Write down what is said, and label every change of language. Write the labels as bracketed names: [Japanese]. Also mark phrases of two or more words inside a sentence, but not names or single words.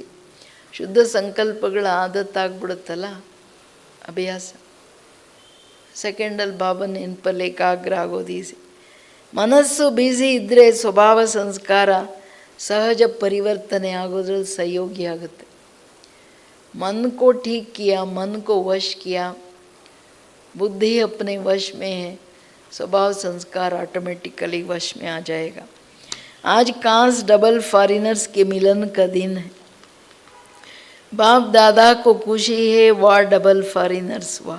[Kannada] ಶುದ್ಧ ಸಂಕಲ್ಪಗಳ ಆದತ್ತಾಗ್ಬಿಡುತ್ತಲ್ಲ, ಅಭ್ಯಾಸ. ಸೆಕೆಂಡಲ್ಲಿ ಬಾಬನ ನೆನಪಲ್ಲಿ ಏಕಾಗ್ರ ಆಗೋದು ಈಸಿ. ಮನಸ್ಸು ಬ್ಯುಸಿ ಇದ್ದರೆ ಸ್ವಭಾವ ಸಂಸ್ಕಾರ ಸಹಜ ಪರಿವರ್ತನೆ ಆಗೋದ್ರಲ್ಲಿ ಸಹಯೋಗಿ ಆಗುತ್ತೆ. [Hindi] मन को ठीक किया, मन को वश किया, बुद्धि अपने वश में है, स्वभाव संस्कार ऑटोमेटिकली वश में आ जाएगा. आज कांस [English] double foreigners [Hindi] के मिलन का दिन है. बाप दादा को खुशी है, वाह [English] double foreigners [Hindi] वाह.